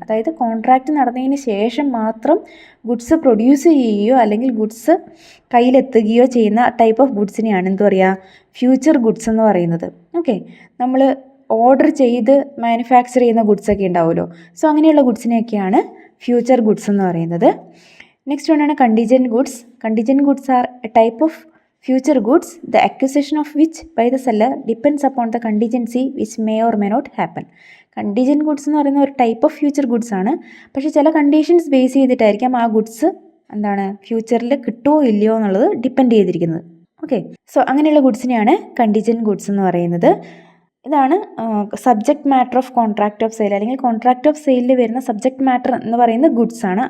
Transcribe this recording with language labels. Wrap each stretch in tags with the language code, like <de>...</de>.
<ml>അതായത് കോൺട്രാക്റ്റ് നടന്നതിന് ശേഷം മാത്രം ഗുഡ്സ് പ്രൊഡ്യൂസ് ചെയ്യുകയോ അല്ലെങ്കിൽ ഗുഡ്സ് കയ്യിലെത്തുകയോ ചെയ്യുന്ന ടൈപ്പ് ഓഫ് ഗുഡ്സിനെയാണ് എന്ത് പറയുക, ഫ്യൂച്ചർ ഗുഡ്സ് എന്ന് പറയുന്നത്. ഓക്കെ, നമ്മൾ ഓർഡർ ചെയ്ത് മാനുഫാക്ചർ ചെയ്യുന്ന ഗുഡ്സൊക്കെ ഉണ്ടാവുമല്ലോ, സോ അങ്ങനെയുള്ള ഗുഡ്സിനെയൊക്കെയാണ് ഫ്യൂച്ചർ ഗുഡ്സ് എന്ന് പറയുന്നത്.</ml> <en>Next വണ്ണാണ് contingent goods. Contingent goods are a type of future goods, the acquisition of which by the seller depends upon the contingency which may or may not happen.</en> <ml>Contingent goods എന്ന് പറയുന്ന ഒരു type of future goods ആണ്. പക്ഷേ ചില conditions base ചെയ്തിട്ടായിരിക്കാം ആ goods എന്താണ് ഫ്യൂച്ചറിൽ കിട്ടുമോ ഇല്ലയോ എന്നുള്ളത് ഡിപ്പെൻഡ് ചെയ്തിരിക്കുന്നത്. ഓക്കെ, സോ അങ്ങനെയുള്ള ഗുഡ്സിനെയാണ് കണ്ടീജൻറ്റ് ഗുഡ്സ് എന്ന് പറയുന്നത്. ഇതാണ്</ml> <en>subject matter of contract of sale,</en> <ml>അല്ലെങ്കിൽ കോൺട്രാക്റ്റ് ഓഫ് സെയിലിൽ വരുന്ന സബ്ജക്റ്റ് മാറ്റർ എന്ന് പറയുന്ന ഗുഡ്സ് ആണ്.</ml>